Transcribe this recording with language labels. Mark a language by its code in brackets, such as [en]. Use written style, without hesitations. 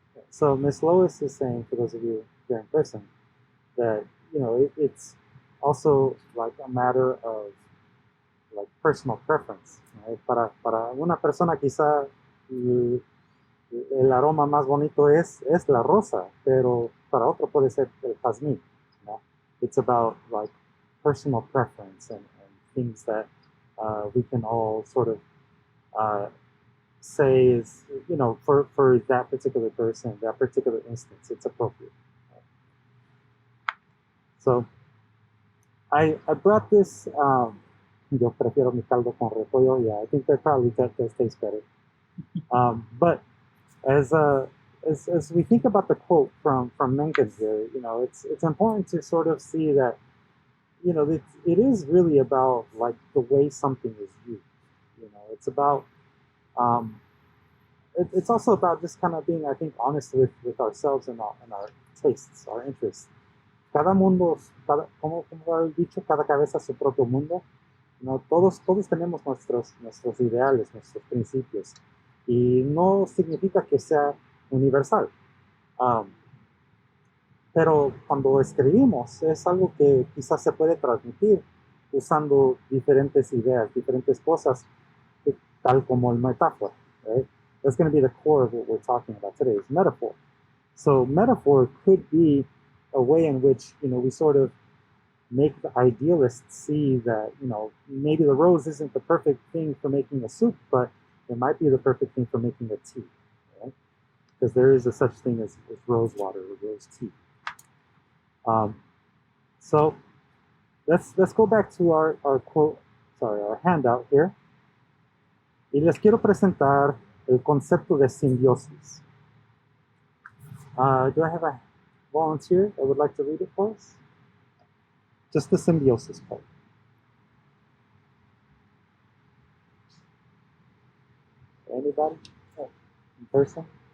[en] So Miss Lois is saying, for those of you here in person, that it's also like a matter of like personal preference. Right? [es] Para una persona quizá el aroma más bonito es la rosa, pero para otro puede ser el jazmín. [en] You know? It's about like personal preference and things that we can all sort of say is, you know, for that particular person, that particular instance, it's appropriate. So I brought this, [es] yo prefiero mi caldo con repollo, [en] yeah, I think that probably that tastes better. But as we think about the quote from Mencken here, you know, it's important to sort of see that, you know, it is really about like the way something is used. You know, it's about it's also about just kind of being, I think, honest with ourselves and our tastes, our interests. [es] Cada mundo, como he dicho, cada cabeza su propio mundo. No, todos tenemos nuestros ideales, nuestros principios, y no significa que sea universal. Pero cuando escribimos es algo que quizás se puede transmitir usando diferentes ideas, diferentes cosas, tal como el metáfora. [en] Right? That's going to be the core of what we're talking about today, is metaphor. So metaphor could be a way in which, you know, we sort of make the idealist see that, you know, maybe the rose isn't the perfect thing for making a soup, but it might be the perfect thing for making a tea, right? Because there is a such thing as rose water or rose tea. So let's go back to our quote, sorry, our handout here. [es] Y les quiero presentar el concepto de simbiosis. [en] Do I have a volunteer that would like to read it for us? Just the symbiosis part. Anybody? Oh, in person?